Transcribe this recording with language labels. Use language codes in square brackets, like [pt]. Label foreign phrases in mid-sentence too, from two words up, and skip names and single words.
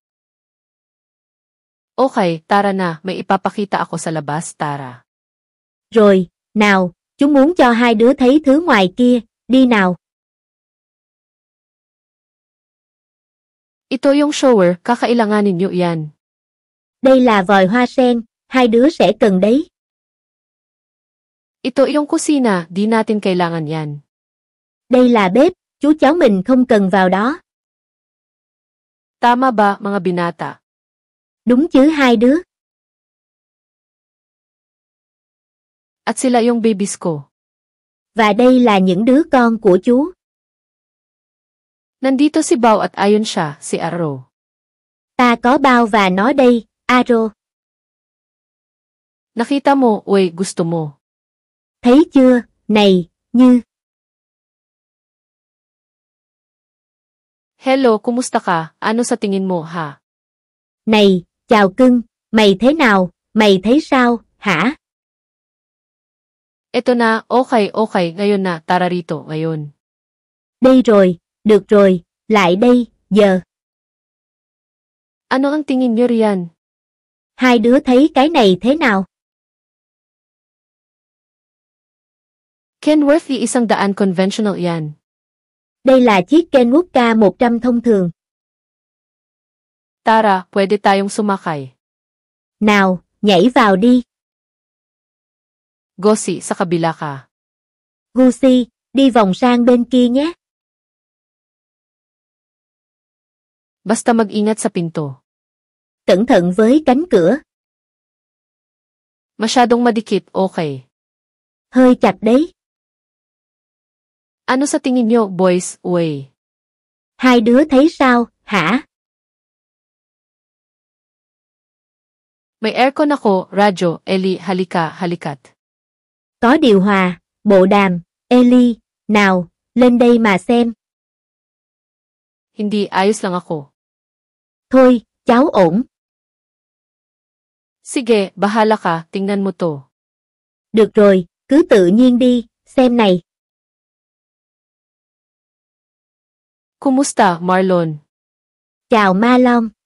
[tl] Okay, tara na, may ipapakita ako sa labas, tara. [vi] Rồi, nào, chú muốn cho hai đứa thấy thứ ngoài kia, đi nào. [tl] Ito yung shower, kakailanganin nyo yan. [vi] Đây là vòi hoa sen, hai đứa sẽ cần đấy. [tl] Ito yung kusina, di natin kailangan yan. [vi] Đây là bếp, chú cháu mình không cần vào đó. [tl] Tama ba, mga binata? [vi] Đúng chứ hai đứa. [tl] At sila yung babies ko. [vi] Và đây là những đứa con của chú. [tl] Nandito si Bao at ayon siya, si Aro. [vi] Ta có Bao và nó đây, Aro. [tl] Nakita mo, uy, gusto mo. [vi] Thấy chưa, này, Như. [tl] Hello, kumusta ka? Ano sa tingin mo, ha? [vi] Này, chào cưng, mày thế nào, mày thấy sao, hả? [tl] Eto na, okay, ngayon na, tara rito, ngayon. [vi] Đây rồi, được rồi, lại đây, giờ. [tl] Ano ang tingin niyo riyan? [vi] Hai đứa thấy cái này thế nào? [tl] Kenworth $100 conventional yan. [vi] Đây là chiếc Kenwood K100 thông thường. [tl] Tara, pwede tayong sumakay. [vi] Nào, nhảy vào đi. [tl] Gosi, sa kabila ka. [vi] Gucci, đi vòng sang bên kia nhé. [tl] Basta mag-ingat sa pinto. [vi] Cẩn thận với cánh cửa. [tl] Masyadong madikit, okay. [vi] Hơi chặt đấy. [tl] Ano sa tingin niyo, boys, uy? [vi] Hai đứa thấy sao, hả? [tl] May aircon ako, radyo, Eli, halika, halikat. [vi] Có điều hòa, bộ đàm, Eli, nào, lên đây mà xem. [tl] Hindi, ayos lang ako. [vi] Thôi, cháu ổn. [tl] Sige, bahala ka, tingnan mo to. [vi] Được rồi, cứ tự nhiên đi, xem này. [tl] Kumusta, Marlon? [vi] Chào Marlon.